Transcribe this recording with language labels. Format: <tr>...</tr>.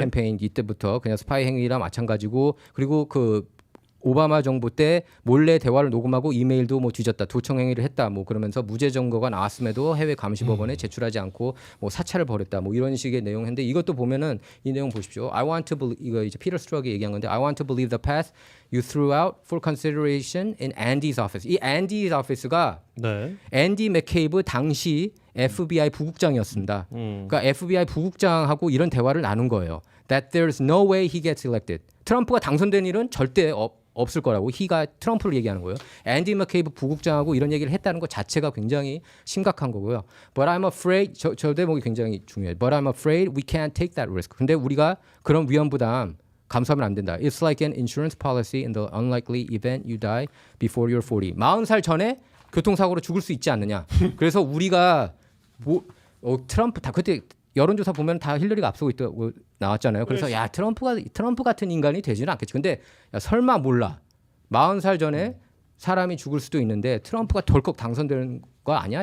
<ko>캠페인 이때부터 그냥 스파이 행위랑 마찬가지고 그리고 그 오바마 정부 때 몰래 대화를 녹음하고 이메일도 뭐 뒤졌다. 도청 행위를 했다. 뭐 그러면서 무죄 증거가 나왔음에도 해외 감시법원에 제출하지 않고 뭐 사찰을 벌였다. 뭐 이런 식의 내용인데 이것도 보면은 이 내용 보십시오.</ko> <en>I want to believe</en> <ko>이거 이제 피터 스트럭이 얘기한 건데</ko> <en>I want to believe the path you threw out for consideration in Andy's office.</en> <ko>이 Andy's office가 네. 앤디 맥케이브 당시 FBI 부국장이었습니다. 그러니까 FBI 부국장하고 이런 대화를 나눈 거예요.</ko> <en>That there's no way he gets elected.</en> <ko>트럼프가 당선된 일은 절대 없을 거라고. he가 트럼프를 얘기하는 거예요. 앤디 맥케이브 부국장하고 이런 얘기를 했다는 것 자체가 굉장히 심각한 거고요.</ko> <en>But I'm afraid</en> <ko>저 대목이 굉장히 중요해요.</ko> <en>But I'm afraid we can't take that risk.</en> <ko>근데 우리가 그런 위험 부담 감수하면 안 된다.</ko> <en>It's like an insurance policy in the unlikely event you die before you're 40.</en> <ko>40살 전에 교통사고로 죽을 수 있지 않느냐. 그래서 우리가 트럼프 다 그때 여론조사 보면 다 힐러리가 앞서고 있다고 나왔잖아요. 그래서 야 트럼프 같은 인간이 되지는 않겠지. 근데 야, 설마 몰라. 40살 전에 사람이 죽을 수도 있는데 트럼프가 덜컥 당선되는 거 아니야?</ko>